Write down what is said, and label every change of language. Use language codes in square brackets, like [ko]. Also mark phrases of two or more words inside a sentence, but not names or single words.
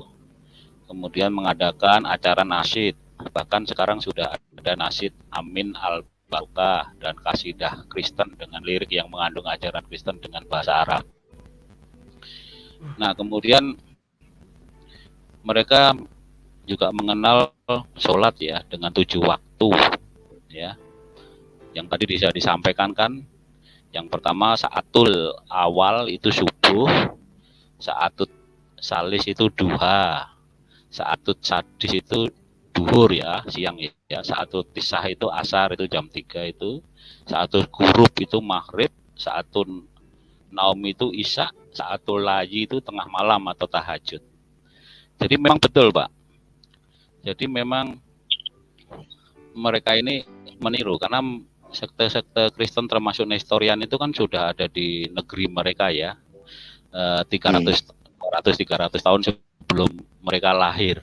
[id] Kemudian mengadakan acara nasyid. Bahkan sekarang sudah ada nasyid Amin Al-Barokah dan kasidah Kristen dengan lirik yang mengandung ajaran Kristen dengan bahasa Arab. Nah, kemudian mereka juga mengenal sholat ya dengan 7 waktu ya. Yang tadi bisa disampaikan kan, yang pertama [ar] saatul awal [id] itu subuh, [ar] saatut salis [id] itu duha, [ar] saatut sadis [id] itu duhur ya, siang ya, [ar] saatut tisah [id] itu asar itu jam 3 itu, [ar] saatut gurub [id] itu maghrib, [ar] saatun naum [id] itu isya, [ar] saatul layi [id] itu tengah malam atau tahajud. Jadi memang betul Pak. Jadi memang mereka ini meniru karena sekte-sekte Kristen termasuk Nestorian itu kan sudah ada di negeri mereka ya, 300 tahun sebelum mereka lahir.